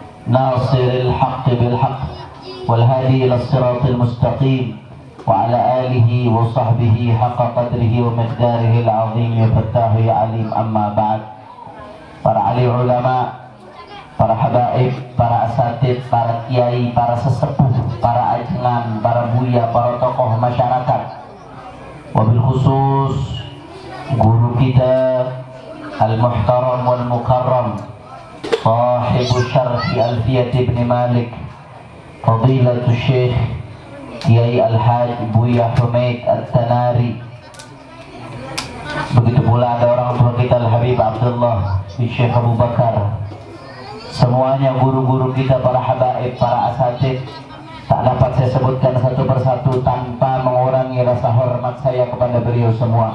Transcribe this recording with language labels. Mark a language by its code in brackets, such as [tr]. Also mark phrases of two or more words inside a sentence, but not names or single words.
[ar] ناصر الحق بالحق والهادي إلى الصراط المستقيم وعلى آله وصحبه حق قدره ومقداره العظيم يا فتاه يا عليم. أما بعد. [id] Para ahli ulama, para habaib, para asatid, para kiai, para sesepuh, para ajengan, para buya, para tokoh masyarakat, [ar] وبالخصوص [id] guru kita [ar] المحترم والمكرم صاحب شرح ألفية ابن مالك [id] Fadilatul Syekh Kiai Al-Haj Buya Humaid Al-Tanari. Begitu pula ada orang tua kita Al-Habib Abdullah Syekh Abu Bakar. Semuanya guru-guru kita, para habaib, para asatid, tak dapat saya sebutkan satu persatu tanpa mengurangi rasa hormat saya kepada beliau semua.